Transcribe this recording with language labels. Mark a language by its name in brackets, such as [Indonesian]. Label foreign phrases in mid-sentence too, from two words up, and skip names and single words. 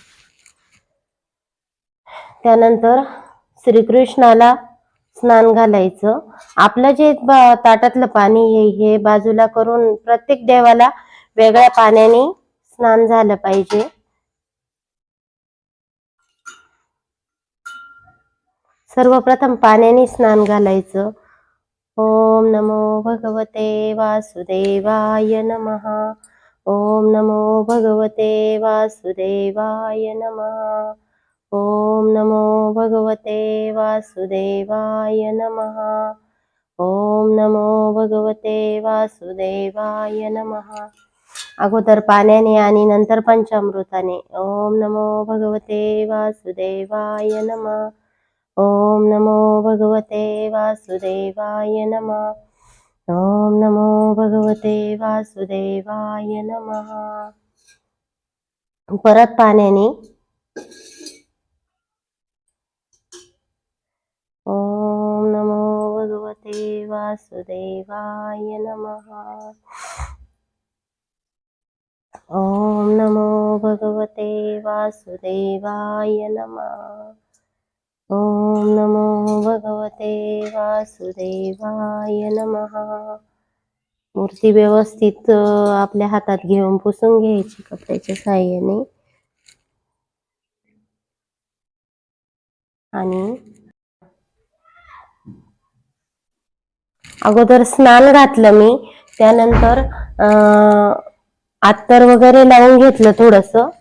[Marathi] त्यानंतर श्रीकृष्णाला स्नान घालायचं. आपलं जे ताटातलं पाणी हे बाजूला करून प्रत्येक देवाला वेगळ्या पाण्याने स्नान झालं पाहिजे. सर्वप्रथम पाण्याने स्नान घालायचं. [Sanskrit] ओम नमो भगवते वासुदेवाय नमः, ओम नमो भगवते वासुदेवाय नमः, ओम नमो भगवते वासुदेवाय नमः, ओम नमो भगवते वासुदेवाय नमः. [Marathi] अगोदर पाण्याने आणि नंतर पंचामृताने. [Sanskrit] ओम नमो भगवते वासुदेवाय नमः, ओम नमो भगवते वासुदेवाय नमः, ओम नमो भगवते वासुदेवाय नमः. [Marathi] परत पाण्याने. [Sanskrit] ओम नमो भगवते वासुदेवाय नमः, ओम नमो भगवते वासुदेवाय नमः, ओम नमो भगवते वासुदेवाय नमः, [Marathi] मूर्ती व्यवस्थित आपल्या हातात घेऊन पुसून घ्यायची कपड्याच्या साहाय्याने. आणि अगोदर स्नान घातलं मी, त्यानंतर अत्तर वगैरे लावून घेतलं थोडस.